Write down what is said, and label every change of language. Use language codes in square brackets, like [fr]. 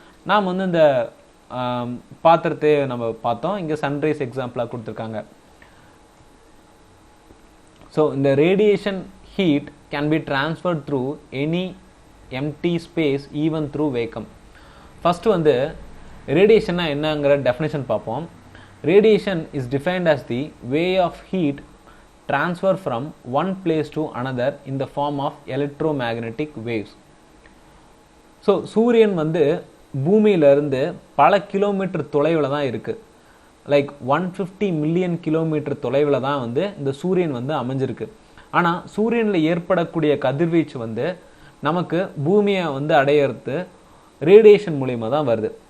[ta] நாம் வந்து இந்த பாத்திரத்தை நம்ம பார்த்தோம், இங்கே சன்ரைஸ் எக்ஸாம்பிளாக கொடுத்துருக்காங்க. [en] So இந்த radiation heat can be transferred through any empty space even through vacuum. [ta] First வந்து ரேடியேஷன்னா என்னங்கிற டெஃபினேஷன் பார்ப்போம். [en] Radiation is defined as the way of heat transfer from one place to another in the form of electromagnetic waves. [ta] So சூரியன் வந்து பூமியிலிருந்து பல kilometre தொலைவில் தான் இருக்குது. லைக் 150 மில்லியன் கிலோமீட்டர் தொலைவில் தான் வந்து இந்த சூரியன் வந்து அமைஞ்சிருக்கு. ஆனால் சூரியனில் ஏற்படக்கூடிய கதிர்வீச்சு வந்து நமக்கு பூமியை வந்து அடையிறது ரேடியேஷன் மூலியமாக தான் வருது.